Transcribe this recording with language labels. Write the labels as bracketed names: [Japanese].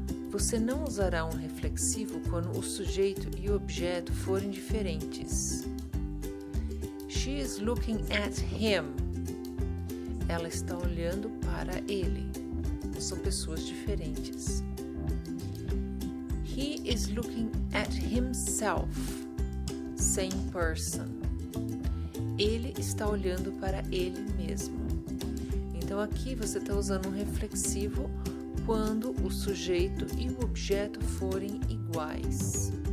[Portuguese] Você não usará um reflexivo quando o sujeito e o objeto forem diferentes. [English] She is looking at him. [Portuguese] Ela está olhando para ele. São pessoas diferentes. [English] He is looking at himself. Same person. [Portuguese] Ele está olhando para ele mesmo. Então aqui você está usando um reflexivo quando o sujeito e o objeto forem iguais.